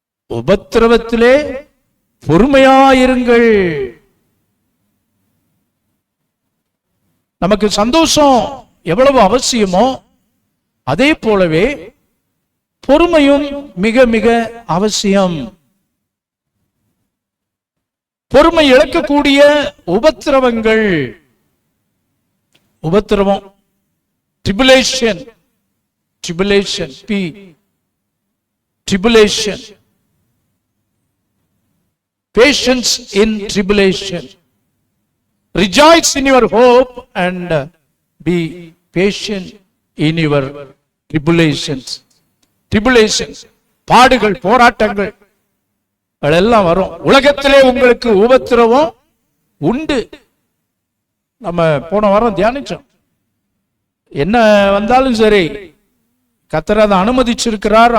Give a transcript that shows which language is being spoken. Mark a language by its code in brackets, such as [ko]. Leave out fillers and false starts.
[ta] உபத்திரவத்திலே பொறுமையாயிருங்கள். நமக்கு சந்தோஷம் எவ்வளவு அவசியமோ அதே போலவே பொறுமையும் மிக மிக அவசியம். பொறுமை இழக்கக்கூடிய உபத்திரவங்கள், உபத்திரவம், [en] tribulation, tribulation, P, tribulation, patience in tribulation. Rejoice in your hope and be patient in your tribulations. [ta] Tribulations, பாடுகள், போராட்டங்கள் எல்லாம் வரும். உலகத்திலே உங்களுக்கு உபத்திரவம் உண்டு. நம்ம போன வாரம் தியானிச்சோம். என்ன வந்தாலும் சரி, கர்த்தர் அதை அனுமதிச்சிருக்கிறார்.